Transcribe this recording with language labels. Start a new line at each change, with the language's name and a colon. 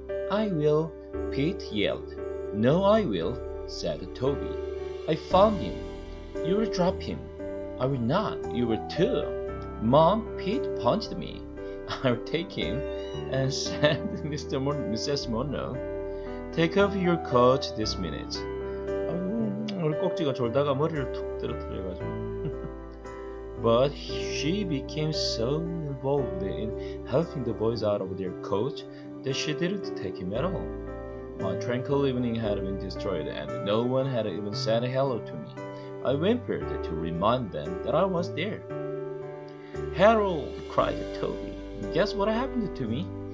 English: "I will," Pete yelled. "No, I will," said Toby. "I found him." "You will drop him." "I will not. You will too." "Mom, Pete punched me." "I'll take him," and said Mrs. Monroe. "Take off your coat this minute."
Korean: 우리 꼭지가 졸다가 머리를 툭 떨어뜨려가지고.
English: But she became so involved in helping the boys out of their coats that she didn't take him at all. My tranquil evening had been destroyed, and no one had even said hello to me. I whimpered to remind them that I was there. Harold, cried Toby, guess what happened to me?